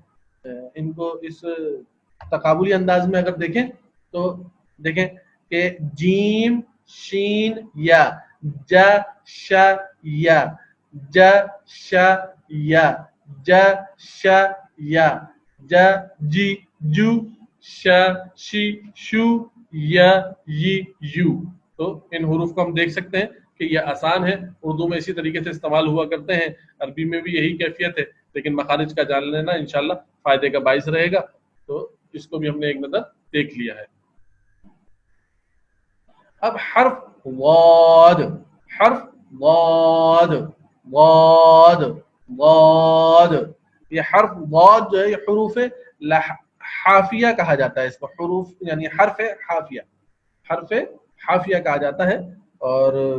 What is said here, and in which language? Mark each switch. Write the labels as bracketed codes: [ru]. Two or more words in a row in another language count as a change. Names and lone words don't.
[ur] ان کو اس تقابلی انداز میں اگر دیکھیں تو دیکھیں کہ جیم شین یا جا شا یا جا شا یا جا شا یا جا جی جو شا شی شو یا یی یو۔ تو ان حروف کو ہم دیکھ سکتے ہیں کہ یہ آسان ہے، اردو میں اسی طریقے سے استعمال ہوا کرتے ہیں، عربی میں بھی یہی کیفیت ہے، لیکن مخارج کا جان لینا انشاءاللہ فائدے کا باعث رہے گا۔ تو اس کو بھی ہم نے ایک نظر دیکھ لیا ہے۔ اب حرف ضاد، حرف ضاد ضاد ضاد، یہ حرف ضاد جو ہے یہ حروف حافیہ کہا جاتا ہے، اس کو حروف یعنی حرف حافیہ کہا جاتا ہے، اور